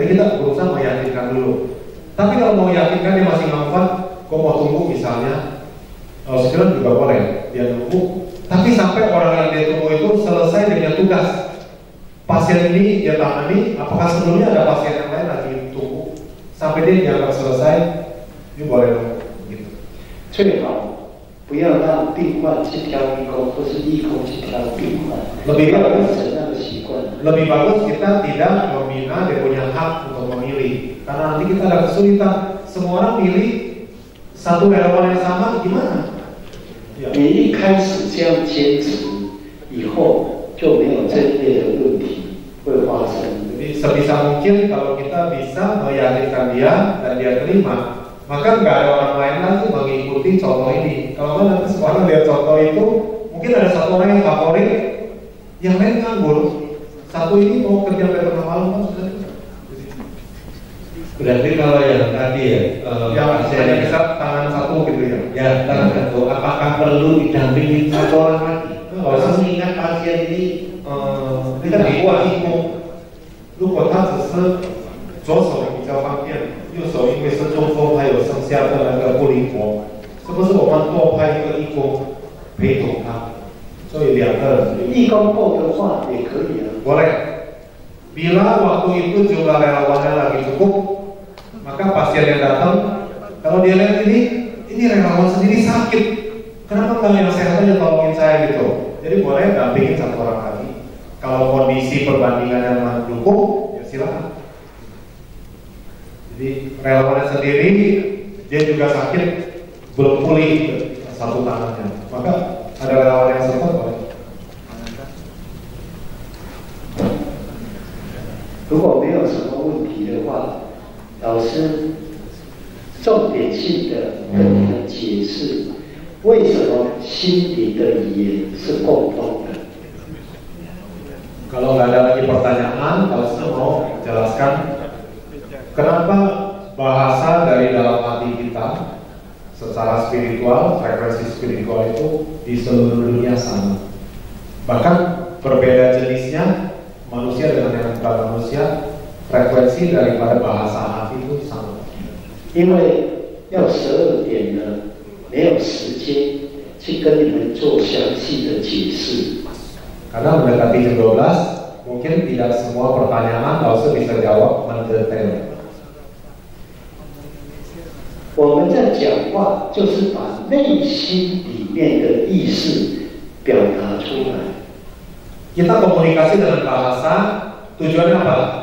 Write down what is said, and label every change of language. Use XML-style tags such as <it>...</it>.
<id>Jadi kita berusaha meyakinkan dulu. Tapi kalau mau yakinkan dia masih ngomong, kok mau tunggu misalnya, sekarang juga boleh dia nunggu. Tapi sampai orang yang dia tunggu itu selesai dengan tugas. Pasien ini dia tangani, apakah sebelumnya ada pasien yang lain lagi tunggu sampai dia dianggap selesai, ini boleh nunggu. Gitu.</id> <zh>最好不要让病患去挑义工，或是义工去挑病患，</zh> <id>lebih</id> <zh>不要</zh> <id>bagus</id> <zh>养成那个习惯。</zh> <id>lebih bagus kita tidak membina dia punya hak untuk memilih, karena nanti kita ada kesulitan. Semua orang pilih satu relawan yang sama, gimana?</id> <zh>你一开始这样坚持，以后就没有这类的问题会发生。</zh> <id>Jadi sebisa mungkin kalau kita bisa meyakinkan dia dan dia terima, maka nggak ada orang lain lagi mengikuti contoh ini. Kalau nanti semua orang lihat contoh itu, mungkin ada satu orang yang favorit, yang lain nganggur. Satu ini mau kerja sampai tengah malam kan sudah. Berarti kalau yang tadi ya, yang hanya bisa tangan satu gitu ya. ya tangan satu, apakah perlu didampingi satu orang lagi? Orang mengingat pasien ini tidak kuat itu.</id> <zh>如果他只是左手比较方便，右手因为是中风，还有剩下的那个不灵活，是不是我们多派一个义工陪同他？所以两个人。义工够的话也可以啊。</zh> <id>Boleh. Bila waktu itu jumlah relawannya lagi cukup, maka pasien yang datang, kalau dia lihat ini relawan sendiri sakit, kenapa nggak yang sehat aja tolongin saya gitu? Jadi boleh dampingin satu orang lagi. Kalau kondisi perbandingannya mendukung, ya silakan. Jadi relawannya sendiri dia juga sakit, belum pulih satu tangannya, maka ada relawan yang support boleh.</id> <zh>如果没有什么问题的话，老师重点性的跟你们解释，为什么心灵的语言是共通的。</zh> <id>Kalau nggak ada lagi pertanyaan, kalau saya mau jelaskan kenapa bahasa dari dalam hati kita secara spiritual, frekuensi spiritual itu di seluruh dunia sama. Bahkan berbeda jenisnya manusia dengan yang bukan manusia, frekuensi daripada bahasa hati itu sama.</id> <zh>因为要12点呢，没有时间去跟你们做详细的解释。</zh> <id>Karena mendekati jam 12, mungkin tidak semua pertanyaan langsung bisa jawab mendetail.</id> <zh>我们在讲话，就是把内心里面的意识表达出来。</zh> <id>Kita komunikasi dengan bahasa, tujuannya apa?</id>